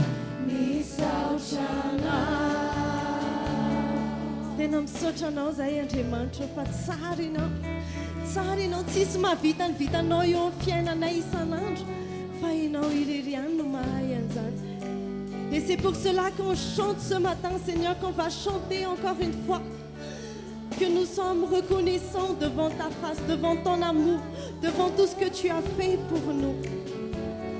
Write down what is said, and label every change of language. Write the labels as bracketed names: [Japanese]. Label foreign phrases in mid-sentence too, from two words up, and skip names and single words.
[Malagasy] Tena misaotra anao zahay Andriamanitra fa tsara ianao tsisy mahavita ny vitanao eo amin'ny fiainanay isan'andro fa ianao irery ihany no mahay an'izany. [French] Et c'est pour cela qu'on chante ce matin, Seigneur, qu'on va chanter encore une fois, que nous sommes reconnaissants devant ta face, devant ton amour, devant tout ce que tu as fait pour nous.